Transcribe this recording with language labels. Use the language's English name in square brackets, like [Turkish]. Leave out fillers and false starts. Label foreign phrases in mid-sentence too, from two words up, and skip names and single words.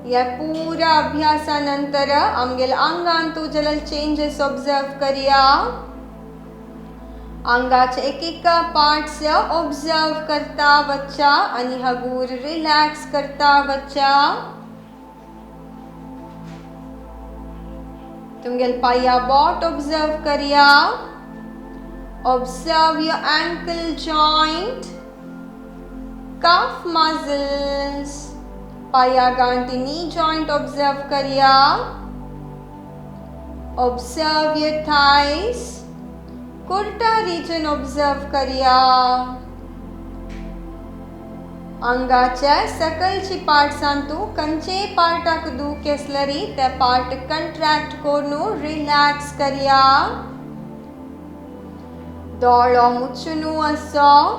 [Konkani] या पूरा अभ्यासानंतर आमगेल आंगान तू जलल [English] changes observe [Konkani] करिया. अंगाचे एक एक [English] parts observe [Konkani] करता वच्चा आणि हगूर रिलॅक्स करता वच्चा. तुमगेल पाया बॉट ऑब्जर्व करिया. [English] observe your ankle joint, calf muscles, [Konkani] पाया गांठी नी जॉइंट ऑब्जर्व करिया. [English] observe your thighs, [Konkani] कुर्ता रीजन ऑब्जर्व करिया. अंगाच्या सकलची पार्ट्सांतू कंचे पार्टाक दुखेसलरी ते [English] part contract [Konkani] करून रिलॅक्स करिया. दोळो मुच्चुनू असो.